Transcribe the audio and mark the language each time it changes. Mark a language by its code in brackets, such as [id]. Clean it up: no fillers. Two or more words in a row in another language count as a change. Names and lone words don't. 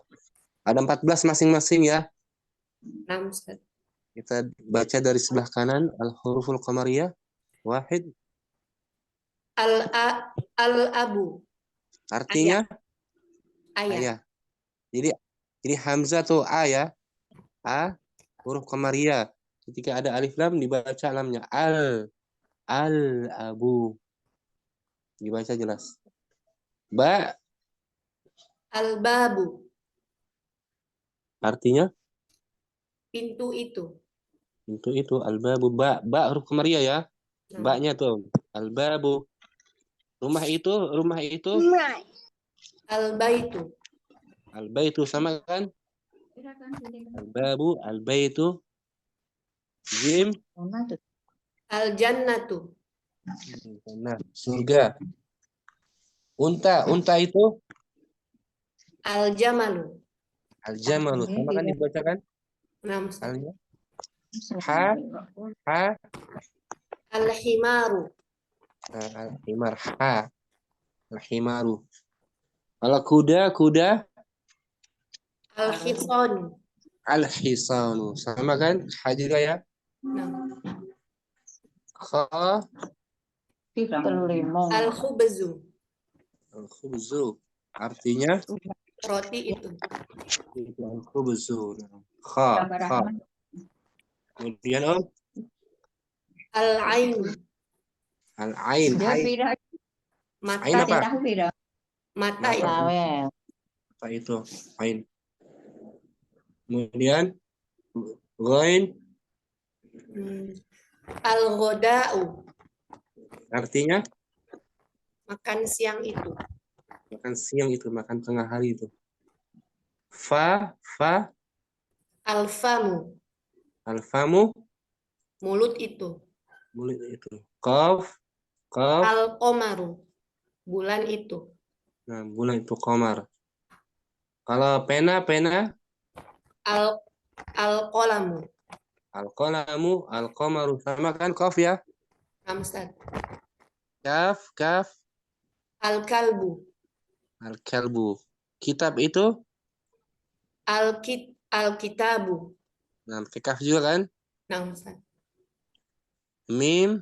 [id] Ada 14 masing-masing ya. Nah, Ustaz. Kita baca dari sebelah kanan. [ar] الحروف القمرية. واحد. [id] Al-abu. Artinya? Ayah. Jadi Hamzah tuh A ya. A, huruf qamariyah. Ketika ada alif lam dibaca lamnya. Al-abu. Dibaca jelas. Ba. Al-babu. Artinya? Pintu itu. Pintu itu. Al-babu. Ba huruf qamariyah ya. Ba-nya tuh. Al-babu. Rumah itu. Al-baitu. Al-baitu sama kan? [ar] الباب، البيت. [id] Jim. Al-jannatu. Nah, surga. Unta itu? Al-jamalu. Al-jamalu. Sama kan dibacakan? Alnya. Ha. Al-himaru. Al-himar. Ha. Al-himaru. Kalau kuda? Al-hisanu. Al-hisanu. Sama kan? Ha juga ya? Kha. Al-khubzu. Al-khubzu. Artinya? Roti itu. Al-khubzu. Kha. Kemudian Om? Al-ain. Al-ain. Mata. Ain apa? Mata itu. Apa itu? Ain. Kemudian ghain. Al-ghoda'u. Artinya? Makan siang itu. Makan siang itu, makan tengah hari itu. Fa. Al-famu. Al-famu. Mulut itu. Mulut itu. Qaf. Al-qomaru. Bulan itu. Nah, bulan itu qamar. Kalau pena? Al-qolamu. [ar] القلم، القمر. [id] Sama kan qaf ya? Ustaz. Kaf. Al-kalbu. Al-kalbu. Kitab itu? Al-kitabu. Nah, kaf juga kan? Nah, Ustaz. Mim.